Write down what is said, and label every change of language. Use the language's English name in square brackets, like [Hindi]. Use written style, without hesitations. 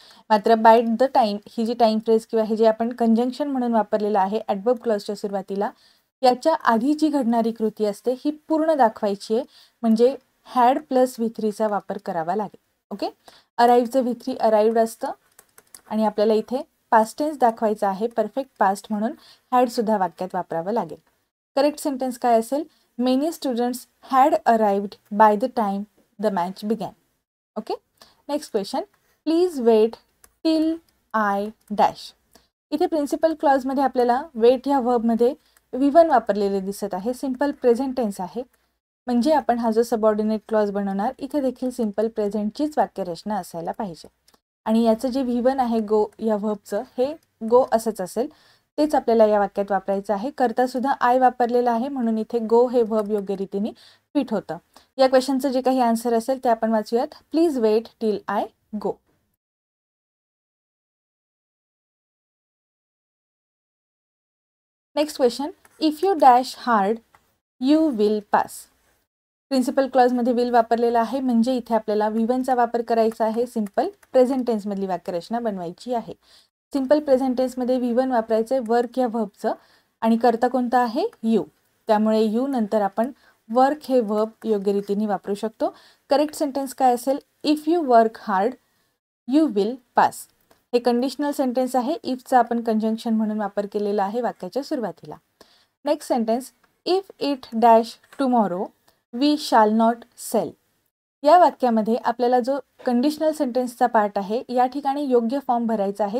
[Marathi] मात्र by the time he G time phrase किंवा हे जे आपण कंजंक्शन म्हणून वापरलेलं आहे ॲडवर्ब क्लॉजच्या सुरुवातीला, याच्या आधी जी घडणारी कृती असते ही पूर्ण दाखवायची आहे, म्हणजे हॅड प्लस V3चा वापर करावा लागेल. ओके, अराईव्हचं V3 अराईव्ड असतं आणि आपल्याला इथे पास्ट टेन्स दाखवायचा आहे परफेक्ट पास्ट, म्हणून हॅडसुद्धा वाक्यात वापरावं लागेल. करेक्ट सेंटेन्स काय असेल? [English] Many students had arrived by the time the match began. Okay, next question, please wait till I dash. [Marathi] इथे प्रिन्सिपल क्लॉजमध्ये आपल्याला वेट ह्या व्हर्बमध्ये V1 वापरलेले दिसत आहे. सिंपल प्रेझेंट टेन्स आहे, म्हणजे आपण हा जो सबऑर्डिनेट क्लॉज बनवणार इथे देखील सिंपल प्रेझेंटचीच वाक्यरचना असायला पाहिजे. आणि याचं जे V1 आहे गो या व्हर्बचं, हे गो असंच असेल, तेच आपल्याला या वाक्यात वापरायचं आहे. करता सुद्धा आय वापरलेला आहे, म्हणून इथे गो हे व्हर्ब योग्य रीतीने फिट होतं. या क्वेश्चनचं जे काही आन्सर असेल ते आपण वाचूयात. [English] Please wait till I go. Next question, if you dash hard you will pass. [Marathi] Principal क्लॉजमध्ये will वापरलेला आहे, म्हणजे इथे आपल्याला V1चा वापर करायचा आहे. सिंपल प्रेझेंट टेन्समधली वाक्यरचना बनवायची आहे. सिंपल प्रेझेंट टेन्समध्ये V1 वापरायचं आहे वर्क या व्हर्बचं, आणि करता कोणता आहे? यू. त्यामुळे यू नंतर आपण वर्क हे व्हर्ब योग्य रीतीने वापरू शकतो. करेक्ट सेंटेन्स काय असेल? [English] If you work hard you will pass. [Marathi] हे कंडिशनल सेंटेन्स आहे. इफचा आपण कंजंक्शन म्हणून वापर केलेला आहे वाक्याच्या सुरुवातीला. [English] Next sentence, if it dash tomorrow we shall not sell. [Marathi] या वाक्यामध्ये आपल्याला जो कंडिशनल सेंटेन्सचा पार्ट आहे या ठिकाणी योग्य फॉर्म भरायचा आहे।